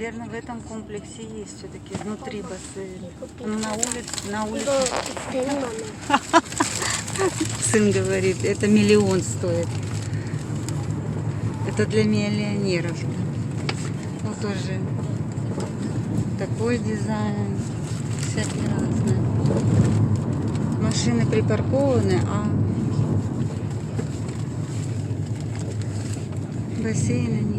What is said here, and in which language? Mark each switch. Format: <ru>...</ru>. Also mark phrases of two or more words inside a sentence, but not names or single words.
<ru>В этом комплексе есть все-таки внутри бассейн. Ну, на улице.</ru> <ko>이거 되는 거네.</ko> <ru>Сын говорит, это 1 миллион стоит. Это для миллионеров. Вот тоже такой дизайн. Всякие разные. Машины припаркованы, а бассейна нет.</ru>